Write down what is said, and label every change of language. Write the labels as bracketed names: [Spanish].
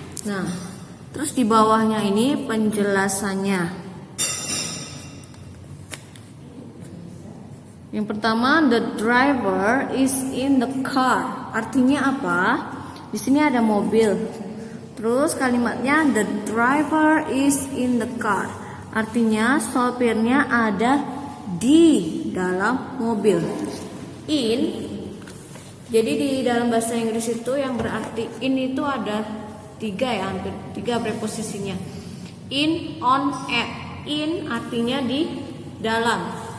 [Indonesian] Nah, terus di bawahnya ini penjelasannya. Yang pertama, [English] the driver is in the car. [Indonesian] Artinya apa? Di sini ada mobil. Terus kalimatnya [English] the driver is in the car. [Indonesian] Artinya sopirnya ada di dalam mobil. In. Jadi di dalam bahasa Inggris itu yang berarti in itu ada 3 ya, hampir 3 preposisinya. In, on, at. In artinya di dalam.